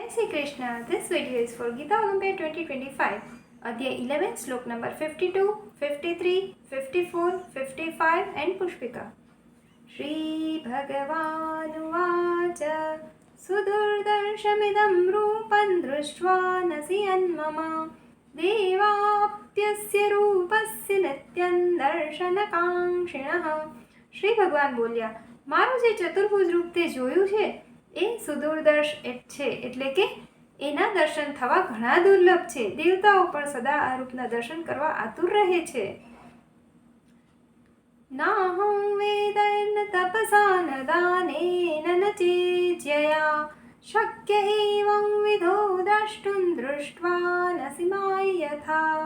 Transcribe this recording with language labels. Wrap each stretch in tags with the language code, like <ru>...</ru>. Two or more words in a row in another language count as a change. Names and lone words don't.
<en>Shri Krishna. This video is for Gita Olympiad 2025. Adhyay 11, slok number 52, 53, 54, 55 and Pushpika.</en> <sa>श्री भगवान उवाच सुदुर्दर्शमिदं रूपं दृष्ट्वा नसियं मम देवाप्यस्य रूपस्य नित्यं दर्शनकाङ्क्षिणः.</sa> <gu>શ્રી ભગવાન બોલ્યા, મારું જે ચતુર્ભુજ રૂપ તે જોયું છે એ સુદૂરદર્શ છે, એટલે કે એના દર્શન થવા ઘણા દુર્લભ છે. દેવતાઓ પણ સદા આ રૂપના દર્શન કરવા આતુર રહે છે.</gu> <sa>નાહં વેદૈર્ન તપસા ન દાનેન ન ચેજ્યયા શક્ય એવં વિધો દ્રષ્ટું દૃષ્ટ્વા નસિમાય યથા.</sa>